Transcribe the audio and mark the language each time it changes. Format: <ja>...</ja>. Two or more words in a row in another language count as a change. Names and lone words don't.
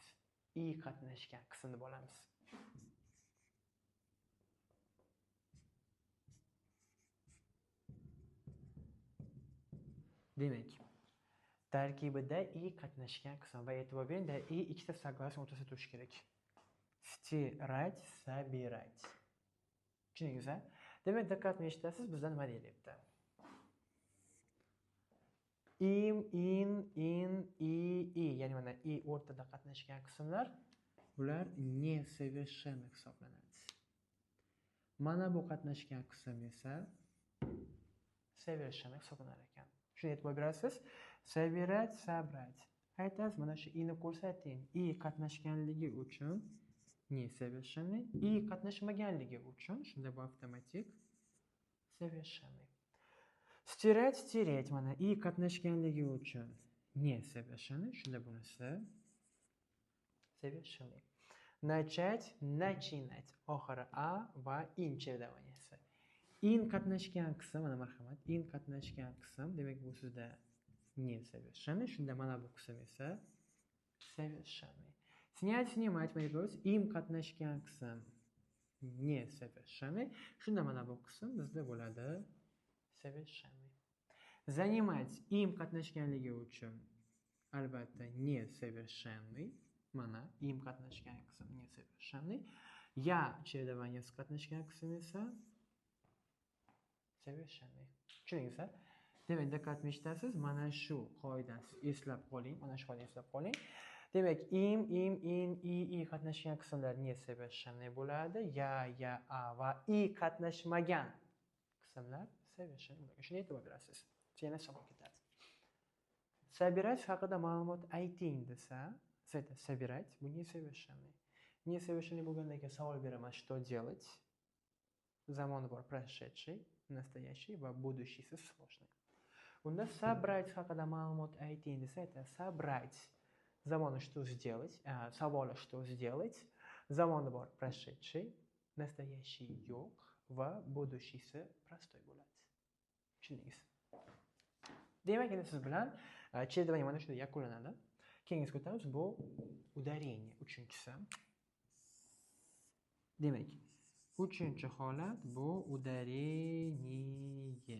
<uz>I qatnashgan qismni olamiz. Demak, tarkibida i qatnashgan qism va e'tibor bering, i ikkita согласие o'rtasida turishi kerak.</uz> <ru>Стирать, собирать.</ru> <uz>Tushundingizmi? Demak, diqqat eshitasiz, bizda nima deyilyapti? Im, in, i, ya'ni mana i o'rtada qatnashgan qismlar, bular несовершенный hisoblanadi. Mana bu qatnashgan qism esa совершенный hisoblanar ekan. Shuni e'tibor berasiz.</uz> <ru>Собирать, собрать.</ru> <uz>Aytasiz, mana shu i'ni ko'rsating. I qatnashganligi uchun несовершенный, i qatnashmaganligi uchun shunda bu avtomatik совершенный.</uz> <ru>Стирать, стереть,</ru> <uz>mana i qatnashganligi uchun несовершенный, shunda bunisi совершенный.</uz> <ru>Начать, начинать.</ru> <uz>Oxiri a va in чередованиеsi. In qatnashgan qism, mana marhamat, in qatnashgan qism, demak bu sizda несовершенный, shunda mana bu qism esa совершенный.</uz> <ru>Снять, снимать,</ru> <uz>mana ko'rasiz, im qatnashgan qism несовершенный, shunda mana bu qism bizda bo'ladi совершенный. Занимать, im qatnashganligi uchun albatta несовершенный, mana im qatnashgan qism несовершенный. Ya чередованиеsi qatnashgan qism esa Совершенный. Tushundingizmi? Demak, diqqat etasiz. Mana shu qoidani eslab qoling. Mana shu qoidani eslab qoling. Demak, in, i qatnashgan qismlar</uz> <ru>не совершенный</ru> <uz>bo'ladi. Ya, a va i qatnashmagan qismlar совершенный bo'ladi. Shunga e'tibor berasiz. Yana savol ketadi. Собирать haqida ma'lumot ayting desa, siz aytasiz собирать bu</uz> <ru>не совершенный. Не совершенный</ru> <uz>bo'lgandan keyin savol beraman,</uz> <ru>что делать?</ru> <uz>Zamoni bor</uz> <ru>прошедший, настоящий</ru> <uz>va будущийsi сложный. Unda собрать haqida ma'lumot ayting desa, aytasiz собрать zamoni</uz> <ru>что сделать,</ru> <uz>savoli</uz> <ru>что сделать,</ru> <uz>zamoni bor</uz> <ru>прошедший, настоящий</ru> <uz>yo'q va будущийsi простой bo'ladi. Tushundingiz? Demak, endi siz bilan чередование mana shunday yakunlanadi. Keyingisiga o'tamiz. Bu udarение, uchinchisi. Demak, uchinchi holat bu udarение.</uz>